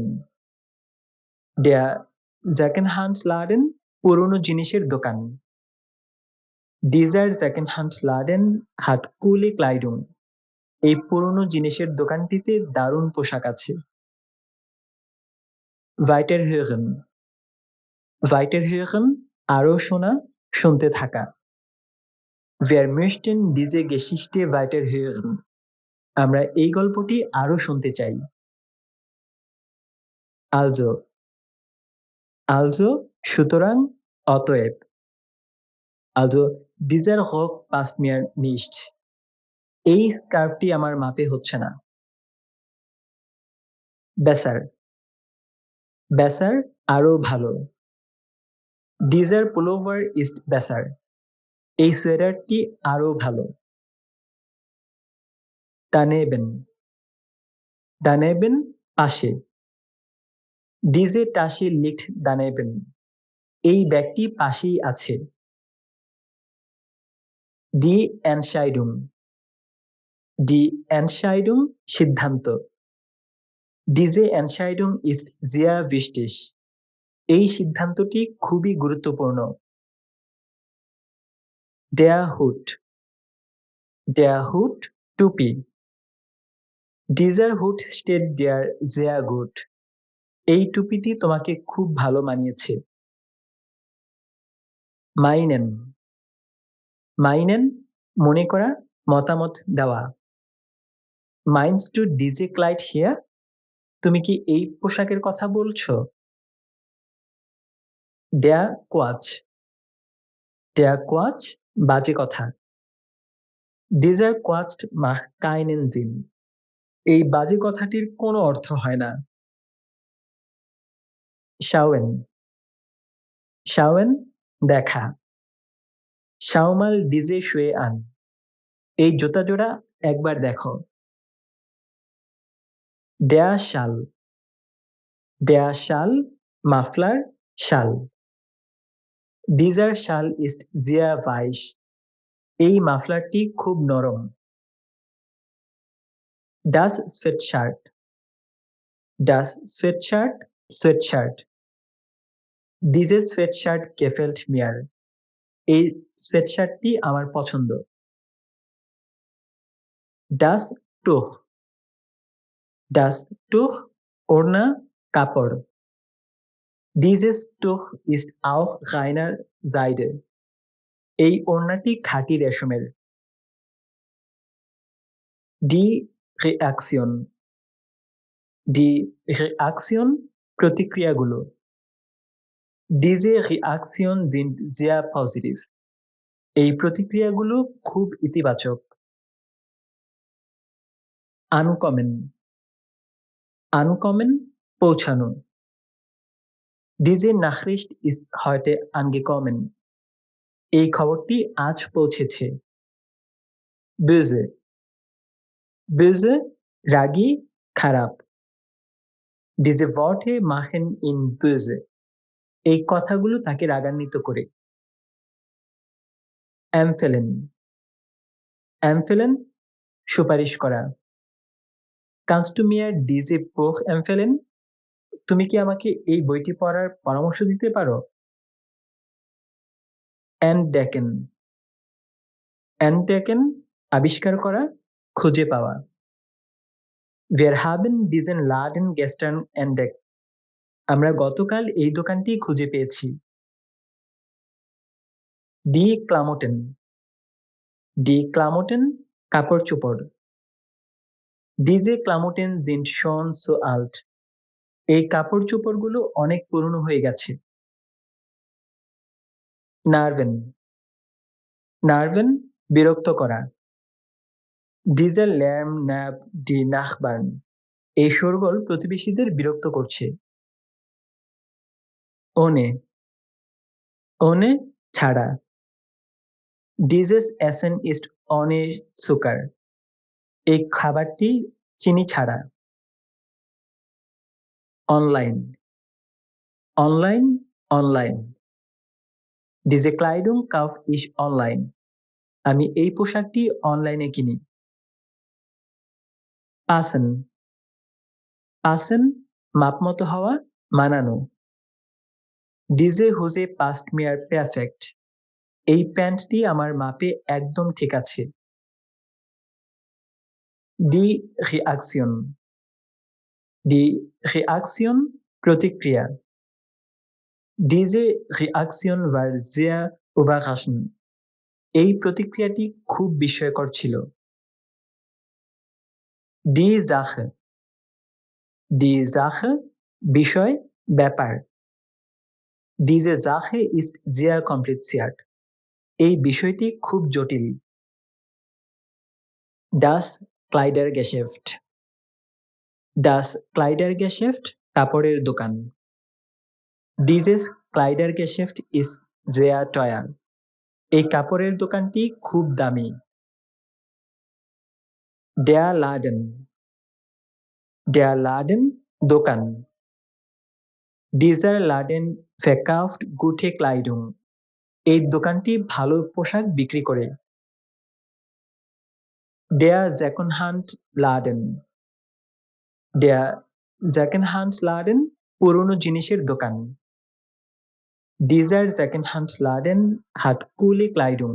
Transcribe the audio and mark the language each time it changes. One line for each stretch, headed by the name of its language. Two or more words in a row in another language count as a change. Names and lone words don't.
German: Der Secondhand Laden
Bangla: পুরনো জিনিসের দোকান।
German: Dieser Secondhand Laden hat coole Kleidung.
Bangla: এই পুরনো জিনিসের দোকানটিতে দারুণ পোশাক আছে।
German: Weiterhören. Weiterhören
Bangla: আরো শোনা, শুনতে থাকা।
German: Wir möchten diese Geschichte weiterhören.
Bangla: আমরা এই গল্পটি আরো শুনতে চাই। Also. Also সুতরাং, অতএব।
German: Also dieser Rock passt mir nicht.
Bangla: এই স্কার্ফটি আমার মাপে হচ্ছে না।
German: Besser. Besser
Bangla: আরো ভালো।
German: Dieser Pullover ist besser.
Bangla: এই সোয়েটারটি আরো ভালো। Daneben. Daneben পাশে।
German: Diese Tasche liegt daneben.
Bangla: এই ব্যাগটি পাশেই আছে।
German: Die Entscheidung. Die Entscheidung
Bangla: সিদ্ধান্ত।
German: Diese Entscheidung ist sehr wichtig.
Bangla: এই সিদ্ধান্তটি খুবই গুরুত্বপূর্ণ।
German: Der Hut. Der Hut টুপি। Dieser Hut steht dir sehr gut.
Bangla: এই টুপিটি তোমাকে খুব ভালো মানিয়েছে।
German: Meinen. Meinen
Bangla: মনে করা, মতামত দেওয়া।
German: Meinst du diese Kleid hier?
Bangla: তুমি কি এই পোশাকের কথা বলছো?
German: Der Quatsch. Der Quatsch
Bangla: বাজে কথা।
German: Dieser Quatsch macht keinen Sinn.
Bangla: এই বাজে কথাটির কোনো অর্থ হয় না।
German: Schauen. Schauen দেখা। Schau mal diese Schuhe an.
Bangla: এই জুতা জোড়া একবার দেখো।
German: Der Schal. Der Schal
Bangla: মাফলার, শাল।
German: Dieser Schal ist sehr weich.
Bangla: এই মাফলারটি খুব নরম।
German: Das Sweatshirt. Das Sweatshirt sweatshirt. Dieses Sweatshirt gefällt mir.
Bangla: এই সোয়েটশার্টটি আমার পছন্দ।
German: Das Tuch. Das Tuch
Bangla: ওড়না, কাপড়।
German: Dieses Tuch ist auch reiner Seide.
Bangla: এই ওড়নাটি খাঁটি রেশমের।
German: Die Reaktion. Die Reaktion প্রতিক্রিয়াগুলো। Diese Reaktion sind sehr positiv.
Bangla: এই প্রতিক্রিয়াগুলো খুব ইতিবাচক।
German: Ankommen. Ankommen পৌঁছানো। Diese Nachricht ist heute angekommen.
Bangla: এই খবরটি আজ পৌঁছেছে। Böse. Böse রাগী, খারাপ।
German: Diese Worte machen ihn böse.
Bangla: এই কথাগুলো তাকে রাগান্বিত করে। Empfehlen. Empfehlen সুপারিশ করা।
German: Kannst du mir diese Buch empfehlen?
Bangla: তুমি কি আমাকে এই বইটি পড়ার পরামর্শ দিতে পারো?
German: Entdecken. Entdecken
Bangla: আবিষ্কার করা, খুঁজে পাওয়া।
German: Wir haben diesen Laden gestern entdeckt.
Bangla: আমরা গতকাল এই দোকানটি খুঁজে পেয়েছি।
German: Die Klamotten. Die Klamotten কাপড়-চোপড়। Diese Klamotten sind schon so alt.
Bangla: এই কাপড়-চোপড়গুলো অনেক পুরনো হয়ে গেছে।
German: Nerven. Nerven
Bangla: বিরক্ত করা।
German: Dieser Lärm nervt die Nachbarn.
Bangla: এই শোরগোল প্রতিবেশীদের বিরক্ত করছে।
German: Ohne. Ohne ছাড়া। Dieses Essen ist ohne Zucker.
Bangla: এই খাবারটি চিনি ছাড়া। Online.
German: Online, online. Diese Kleidung kaufe ich online.
Bangla: আমি এই পোশাকটি অনলাইনে কিনি। Passen. Passen মাপমতো হওয়া, মানানো।
German: Diese Hose passt mir perfekt.
Bangla: এই প্যান্টটি আমার মাপে একদম ঠিক আছে।
German: Die Reaktion. Die Reaktion প্রতিক্রিয়া। Diese Reaktion war sehr überraschend.
Bangla: এই প্রতিক্রিয়াটি খুব বিস্ময়কর ছিল।
German: Die Sache. Die Sache বিষয়, ব্যাপার। Diese Sache ist sehr kompliziert.
Bangla: এই বিষয়টি খুব জটিল।
German: Das Kleidergeschäft. Das Kleidergeschäft
Bangla: কাপড়ের দোকান।
German: Dieses Kleidergeschäft ist sehr teuer.
Bangla: এই কাপড়ের দোকানটি খুব দামি।
German: Der Laden. Der Laden দোকান। Dieser Laden verkauft gute Kleidung.
Bangla: এই দোকানটি ভালো পোশাক বিক্রি করে।
German: Der Secondhand Laden. Der Secondhand Laden
Bangla: পুরনো জিনিসের দোকান।
German: Dieser Secondhand Laden hat coole Kleidung.